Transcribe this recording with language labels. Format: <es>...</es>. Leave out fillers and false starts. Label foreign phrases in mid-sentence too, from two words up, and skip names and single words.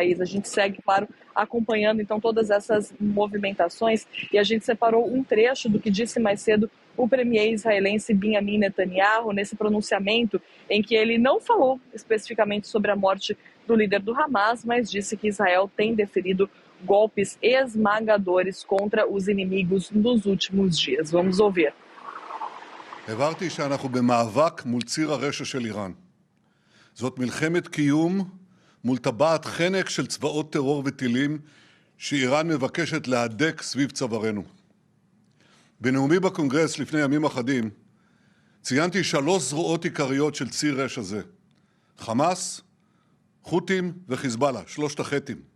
<pt>A gente segue, claro, acompanhando, então, todas essas movimentações, e a gente separou um trecho do que disse mais cedo o premier israelense Benjamin Netanyahu nesse pronunciamento em que ele não falou especificamente sobre a morte do líder do Hamas, mas disse que Israel tem deferido golpes esmagadores contra os inimigos nos últimos dias. Vamos ouvir.</pt> <he>הבהרתי שאנחנו במאבק מול ציר הרשע של איראן. זאת מלחמת קיום מול טבעת חנק של צבאות טרור וטילים שאיראן מבקשת להדק סביב צווארנו. בנאומי בקונגרס לפני ימים אחדים ציינתי 3 זרועות עיקריות של ציר רשע זה: חמאס, חות'ים וחיזבאללה, 3 הח"תים.</he>